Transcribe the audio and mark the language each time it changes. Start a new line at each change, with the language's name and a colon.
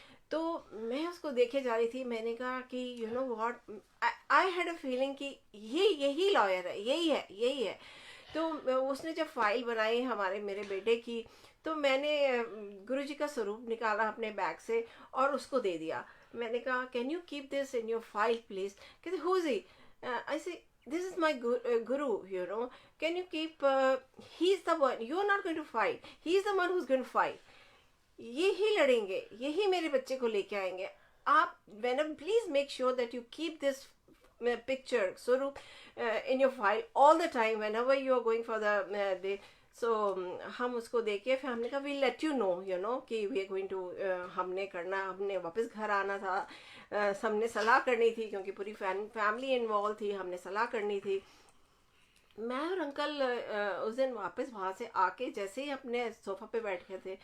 Hindi: तो मैं उसको देखे जा रही थी, मैंने कहा कि what,
English: I had a feeling
Hindi: कि यही लॉयर है, यही है। तो उसने जब फाइल बनाई हमारे मेरे बेटे की, तो मैंने गुरुजी का स्वरूप निकाला अपने बैग से और उसको दे दिया। मैंने कहा
English: Can you keep this in your file please. कहते who is he? I say this is my guru, can you keep, he's the one, you're not going to fight, he's the one who's going to fight,
Hindi: यही लड़ेंगे, यही मेरे बच्चे को लेके आएंगे। आप
English: please make sure that you keep this picture Swaroop in your file all the time whenever you are going for the day.
Hindi: So हम उसको देखे, फिर हमने कहा
English: we'll let you know
Hindi: कि
English: we are going to,
Hindi: हमने वापस घर आना था, सबने सलाह करनी थी क्योंकि पूरी फैमिली इन्वॉल्व थी, हमने सलाह करनी थी। मैं और अंकल उस दिन वापस वहां से आके जैसे ही अपने सोफा पे बैठ गए थे,